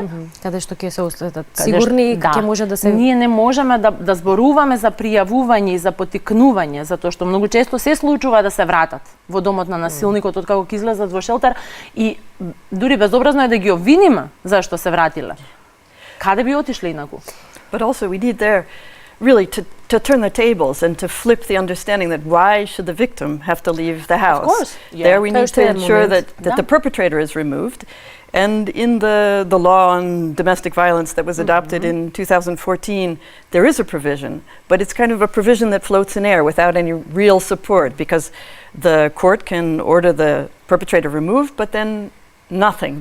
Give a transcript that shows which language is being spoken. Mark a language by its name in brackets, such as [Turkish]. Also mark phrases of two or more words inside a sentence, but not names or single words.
[Macedonian] каде што ќе се останат сигурни и ќе може да се... Ние не можеме да зборуваме за пријавување и за поттикнување, затоа што многу често се случува да се вратат во домот на насилникот откако ќе излезат во шелтер и дури безобразно е да ги обвиниме зашто се вратиле. Каде би отишле инаку? [English] But also we need there really to turn the tables and to flip the understanding that why should the victim have to leave the house? Of course. Yeah. There we need to ensure that the perpetrator is removed. And in the law on domestic violence that was adopted in 2014, there is a provision, but it's kind of a provision that floats in air without any real support, because the court can order the perpetrator removed, but then nothing.